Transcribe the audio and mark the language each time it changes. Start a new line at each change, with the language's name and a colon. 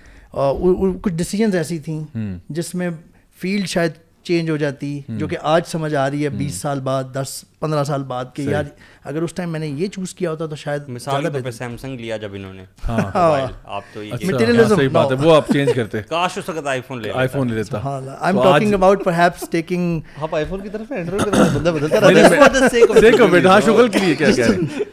Urdu: اور کچھ ڈیسیجنز ایسی تھیں جس میں فیلڈ شاید چینج ہو جاتی, جو کہ آج سمجھ آ رہی ہے 20 سال بعد 10-15 سال بعد کہ یار اگر اس ٹائم میں نے یہ چوز کیا ہوتا تو شاید مثال کے طور پہ سیمسنگ لیا جب انہوں نے, آپ تو یہ صحیح بات ہے, وہ آپ چینج کرتے. کاش اس وقت آئی فون لے لیتا.
English: I'm talking about perhaps taking
Urdu: آپ آئی فون کی طرف اینڈرائڈ کی طرف بندہ بدلتا رہتا ہے. ہاں شغل کے لیے کیا کہہ رہے ہیں.